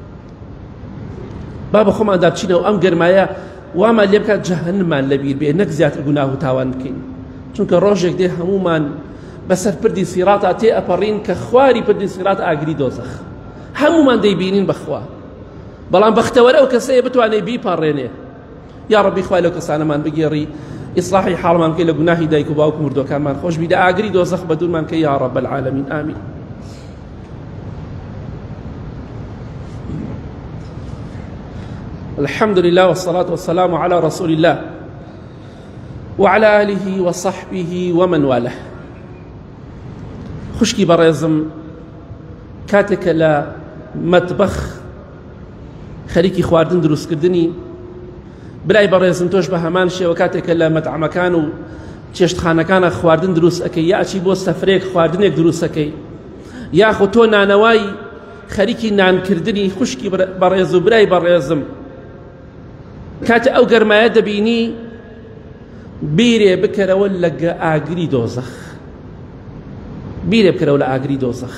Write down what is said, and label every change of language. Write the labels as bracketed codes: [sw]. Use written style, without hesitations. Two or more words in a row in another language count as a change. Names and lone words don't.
[ckb] با بە خۆماندا بچینەوە ئەم گەرمایە وامان لێ بکات جەهەنەممان لەبیر بێ نەک زیاتر گوناه و تاوان بکەین چونکە ڕۆژێک دێ هەمومان بەسەر پردی سیڕاتە تێ ئەپەڕین کە خواری پردی سیڕات ئاگری دۆزەخ هەمومان دەیبینین بەخوا بەڵام بەختەوەرە ئەو کەسەیە بتوانێت بیپەڕێنێ یا ڕەبی خوای لەو کەسانەمان بگێڕی ئیسلاحی حاڵمان بکەی لە گوناهی دایک و باوک و مردوەکانمان خۆش بی لە ئاگری دۆزەخ بە دوورمان کەی یا [ar] ڕەب العالەمین [ckb] ئامین. [ar] الحمد لله والصلاة والسلام على رسول الله وعلى آله وصحبه ومن والاه. [ckb] خوشکی بەڕێزم کاتێکە لە مەتبەخ خەریکی خواردن دروستکردنی برای بەڕێزم تۆش بە هەمان شێوە کاتێکە لە مەتعەمەکان و چێشتخانەکانە خواردن دروست ئەەکەی یا ئەچی بۆ سەفرەیەک خواردنێک دروست ئەەکەی یاخۆ تۆ نانەوای خەریکی نانکردنی خوشکی بەڕێز و برای بەڕێزم کاتە ئەو گەرمایە دەبینی بیرێ بکەرەوە لە ئاگری دۆزەخ بیرێ بکەرەوە لە ئاگری دۆزەخ.